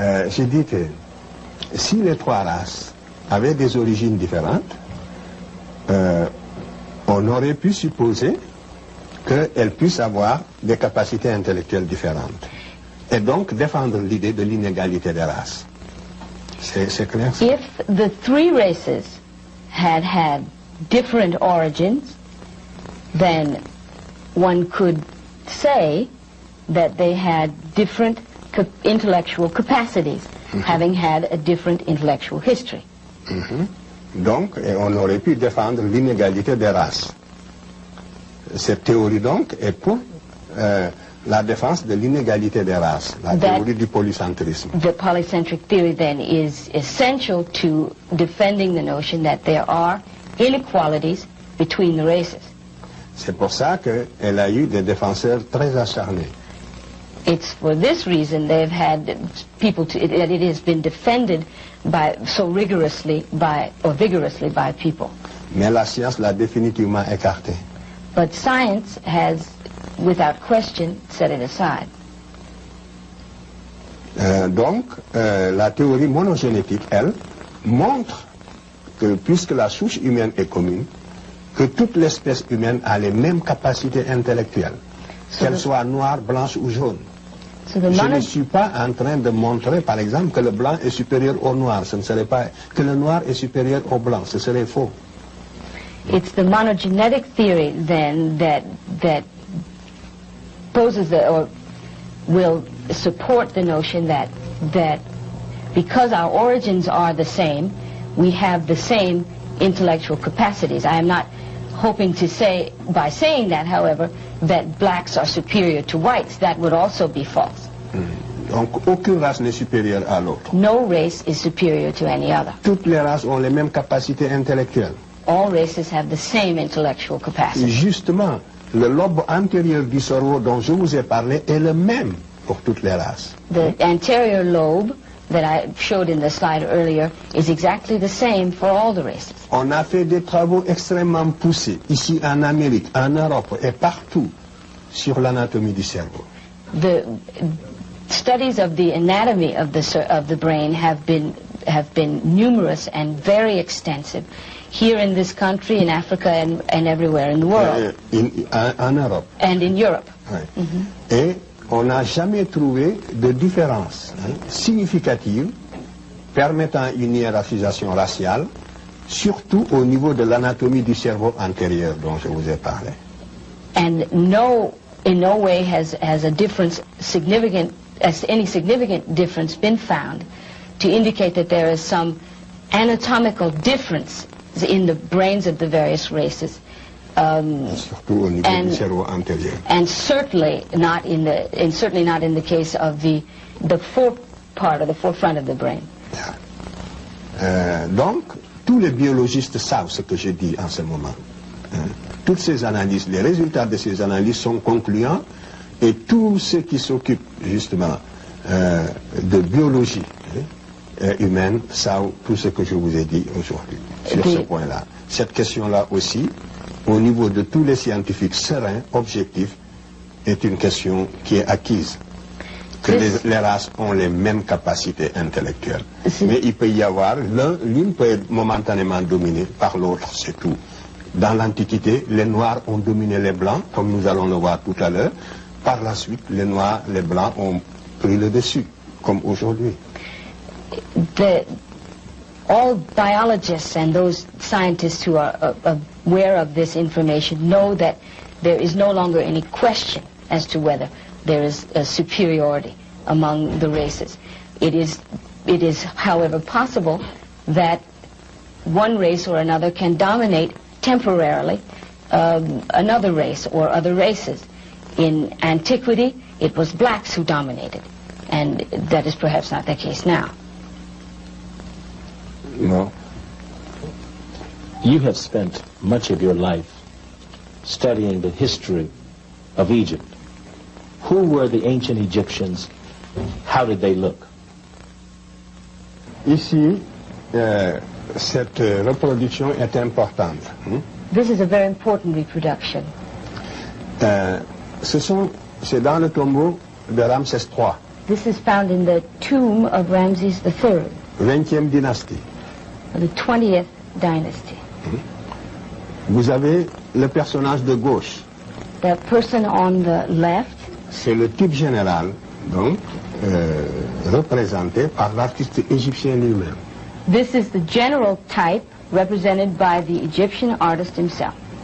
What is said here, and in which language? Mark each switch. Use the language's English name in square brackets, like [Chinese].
[French] J'ai dit que si les trois races avaient des origines différentes, on aurait pu supposer qu'elles puissent avoir des capacités intellectuelles différentes. Et donc défendre l'idée de l'inégalité des races. C'est clair? [English] If the three races had different origins, then one could say that they had different intellectual capacities, having had a different intellectual history. [French] Donc, on aurait pu défendre l'inégalité des races. Cette théorie, donc, est pour la défense de l'inégalité des races, la théorie du polycentrisme. [English] The polycentric theory, then, is essential to defending the notion that there are inequalities between the races. [French] C'est pour ça qu'elle a eu des défenseurs très acharnés. [English] It's for this reason they've had people that it has been defended so vigorously by people. [French] Mais la science l'a définitivement écarté. [English] But science has, without question, set it aside. [French] Donc, la théorie monogénétique, elle, montre que, puisque la souche humaine est commune, que toute l'espèce humaine a les mêmes capacités intellectuelles, qu'elle soit noire, blanche ou jaune. Je ne suis pas en train de montrer, par exemple, que le blanc est supérieur au noir. Ce ne serait pas que le noir est supérieur au blanc. Ce serait faux. [English] It's the monogenetic theory, then, that poses or will support the notion that because our origins are the same, we have the same intellectual capacities. I am not hoping to say, by saying that, however, that blacks are superior to whites. That would also be false. [French] Donc aucune race n'est supérieure à l'autre. [English] No race is superior to any other. [French] Toutes les races ont les mêmes capacités intellectuelles. [English] All races have the same intellectual capacity. [French] Justement, le lobe antérieur du cerveau dont je vous ai parlé est le même pour toutes les races. [English] The anterior lobe that I showed in the slide earlier is exactly the same for all the races. [French] On a fait des travaux extrêmement poussés, ici en Amérique, en Europe et partout, sur l'anatomie du cerveau. [English] The studies of the anatomy of the brain have been numerous and very extensive here in this country, in Africa, and everywhere in the world. [French] En Europe. [English] And in Europe. [French] Ouais. Et on n'a jamais trouvé de différence significative permettant une hiérarchisation raciale, surtout au niveau de l'anatomie du cerveau antérieur dont je vous ai parlé. And in no way has a difference any significant difference been found to indicate that there is some anatomical difference in the brains of the various races. Surtout au niveau du cerveau antérieur. And certainly not in the case of the forefront of the brain. Donc, tous les biologistes savent ce que je dis en ce moment. Toutes ces analyses, les résultats de ces analyses sont concluants et tous ceux qui s'occupent justement de biologie humaine savent tout ce que je vous ai dit aujourd'hui sur ce point-là. Cette question-là aussi, au niveau de tous les scientifiques sereins, objectifs, est une question qui est acquise. Que les races ont les mêmes capacités intellectuelles. Mais il peut y avoir, l'une peut être momentanément dominée par l'autre, c'est tout. Dans l'Antiquité, les Noirs ont dominé les Blancs, comme nous allons le voir tout à l'heure. Par la suite, les Noirs, les Blancs ont pris le dessus, comme aujourd'hui. [English] All biologists and those scientists who are aware of this information know that there is no longer any question as to whether there is a superiority among the races. It is, however, possible that one race or another can dominate temporarily another race or other races. In antiquity, it was blacks who dominated, and that is perhaps not the case now. No. You have spent much of your life studying the history of Egypt. Who were the ancient Egyptians? How did they look? [French] Ici, cette reproduction est importante. [English] This is a very important reproduction. [French] C'est dans le tombeau de Ramsès III. [English] This is found in the tomb of Ramses III. [French] 20e dynastie. [English] The 20th dynasty. [French] Vous avez le personnage de gauche. [English] The person on the left. [French] C'est le type général, donc, représenté par l'artiste égyptien lui-même. [English] This is the general type represented by the Egyptian artist himself.